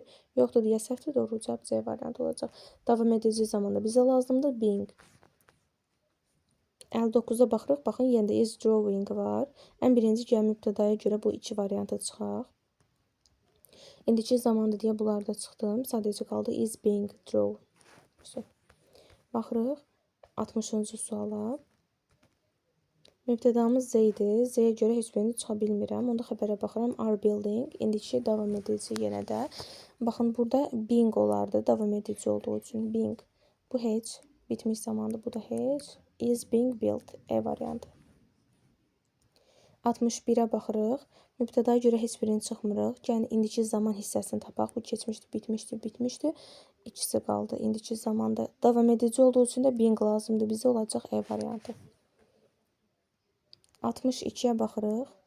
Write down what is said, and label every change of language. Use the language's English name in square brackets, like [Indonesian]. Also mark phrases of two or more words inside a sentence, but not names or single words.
[Azerbaijani] Yoxdur deyə səhvdir, doğru cavab C variantı olacaq. Davam edici zamanda bizə lazımdır being. 59-a baxırıq. Baxın, yenə də [English] is drawing [Azerbaijani] var. Ən birinci gəl mübtədaya görə bu iki variantı çıxaq. İndiki zamanda deyə bunlarda çıxdım. Sadəcə qaldı [English] is being drawn. [Azerbaijani] Baxırıq 60-cı suala. Mübtədamız Z idi. Z-yə görə heç birini çıxa bilmirəm. Onda xəbərə baxıram. [English] Are building. [Azerbaijani] İndiki davam edici yenə də. Baxın, burada being olardı. Davam edici olduğu üçün being. Bu heç. Bitmiş zamandır. Bu da heç. [English] Is being built. [Azerbaijani] E variantı. 61-ə baxırıq. Mübtədaya görə heç birini çıxmırıq. Yəni, indiki zaman hissəsini tapaq. Bu keçmişdi, bitmişdi, bitmişdi. İkisi qaldı. İndiki zamanda davam edici olduğu üçün də being lazımdır. Bizə olacaq E variantı. 62-yə baxırıq.